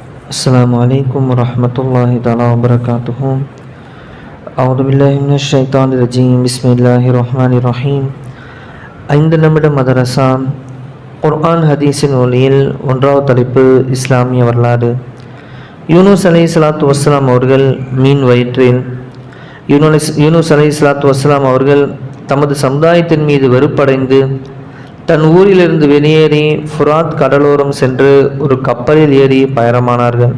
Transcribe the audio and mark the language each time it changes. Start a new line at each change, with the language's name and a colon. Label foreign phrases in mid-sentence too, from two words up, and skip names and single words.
Arabic: السلام عليكم ورحمة الله تعالى وبركاته. أعوذ بالله من الشيطان الرجيم. بسم الله الرحمن الرحيم.
Tamil: 5 நிமிட மதரசா குர்ஆன் ஹதீஸின் ஒளியில் 1வது தலைப்பு இஸ்லாமிய வரலாறு. யூனுஸ்
Arabic: عليه الصلاة والسلام
Tamil: அவர்கள் மீன் வயிற்றில் யூனுஸ்
Arabic: عليه الصلاة والسلام
Tamil: அவர்கள் தமது சமுதாயத்தின் மீது வெறுப்படைந்து தன் ஊரிலிருந்து வெளியேறி ஃபுராத் கடலோரம் சென்று ஒரு கப்பலில் ஏறி பயணமானார்கள்.